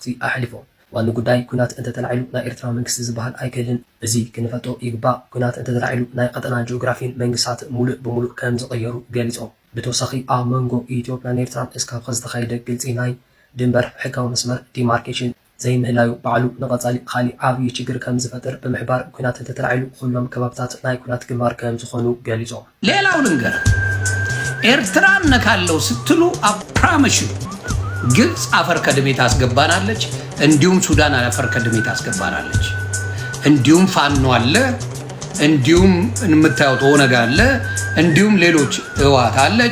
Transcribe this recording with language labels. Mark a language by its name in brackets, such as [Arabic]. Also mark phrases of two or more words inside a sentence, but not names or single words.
[Tigrinya] ኣሕሊፎም ዋን ጉዳይ ኩናት እንተተላዒሉ ናይ ኤርትራ መንግስቲ ዝበሃል ኣይክልን እዚ ክንፈጦ ይግባእ ኩናት እንተተላዒሉ ናይ ቀጠና ጂኦግራፊን መንግስታት ሙሉእ ብሙሉእ ከም ዝቐየሩ ገሊጾም ብተወሳኺ ኣብ መንጎ ኢትዮጵያን ኤርትራን እስካብ ዝተኻየደ ግልፂ ናይ ድንበር ሕጋዊ መስመር ዲማርኬሽን ዘይምህላዩ ባዕሉ ንቐጻሊ ካሊእ ዓብዪ ችግር ከም ዝፈጥር ብምሕባር ኩናት እንተተላዒሉ ኩሎም ከባብታት ናይ ኩናት ግንባር ከም ዝኾኑ ገሊጾም [Amharic] ሌላው ልንገር ኤርትራን ነካለው ስትሉ አፕራመሽ ግብጽ አፈር ከድሜ ታስገባናለች እንዲሁም ሱዳን አፈር ከድሜ ታስገባናለች እንዲሁም ፋኖ አለ እንዲሁም እንምታዩት ኦነግ አለ እንዲሁም ሌሎች ህወሓት አለች